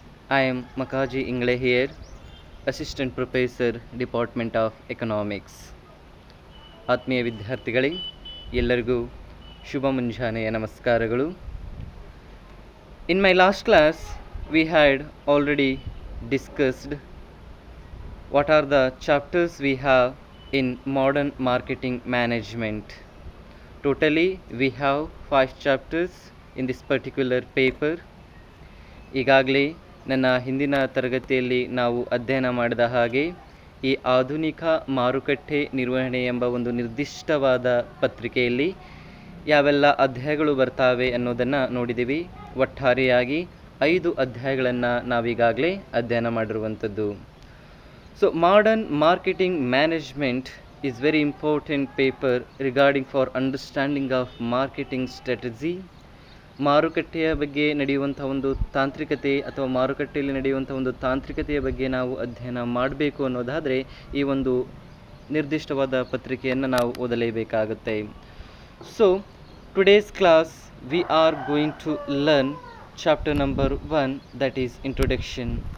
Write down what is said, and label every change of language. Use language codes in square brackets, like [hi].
[en] I am Makaji Ingle here, Assistant Professor, Department of Economics. [kn] ಆತ್ಮೀಯ ವಿದ್ಯಾರ್ಥಿಗಳೇ, ಎಲ್ಲರಿಗೂ ಶುಭ ಮುಂಜಾನೆಯ ನಮಸ್ಕಾರಗಳು. [en] In my last class, we had already discussed what are the chapters we have in modern marketing management. Totally, we have 5 chapters in this particular paper. [kn] ಈಗಾಗಲೇ ನನ್ನ ಹಿಂದಿನ ತರಗತಿಯಲ್ಲಿ ನಾವು ಅಧ್ಯಯನ ಮಾಡಿದ ಹಾಗೆ ಈ ಆಧುನಿಕ ಮಾರುಕಟ್ಟೆ ನಿರ್ವಹಣೆ ಎಂಬ ಒಂದು ನಿರ್ದಿಷ್ಟವಾದ ಪತ್ರಿಕೆಯಲ್ಲಿ ಯಾವೆಲ್ಲ ಅಧ್ಯಾಯಗಳು ಬರ್ತಾವೆ ಅನ್ನೋದನ್ನು ನೋಡಿದ್ದೀವಿ. ಒಟ್ಟಾರೆಯಾಗಿ 5 ಅಧ್ಯಾಯಗಳನ್ನು ನಾವೀಗಾಗಲೇ ಅಧ್ಯಯನ ಮಾಡಿರುವಂಥದ್ದು. [en] So modern marketing management is very important paper regarding for understanding of marketing strategy. [kn] ಮಾರುಕಟ್ಟೆಯ ಬಗ್ಗೆ ನಡೆಯುವಂಥ ಒಂದು ತಾಂತ್ರಿಕತೆ ಅಥವಾ ಮಾರುಕಟ್ಟೆಯಲ್ಲಿ ನಡೆಯುವಂಥ ಒಂದು ತಾಂತ್ರಿಕತೆಯ ಬಗ್ಗೆ ನಾವು ಅಧ್ಯಯನ ಮಾಡಬೇಕು ಅನ್ನೋದಾದರೆ ಈ ಒಂದು ನಿರ್ದಿಷ್ಟವಾದ ಪತ್ರಿಕೆಯನ್ನು ನಾವು ಓದಲೇಬೇಕಾಗುತ್ತೆ. [en] So today's class we are going to learn chapter number 1, that is introduction.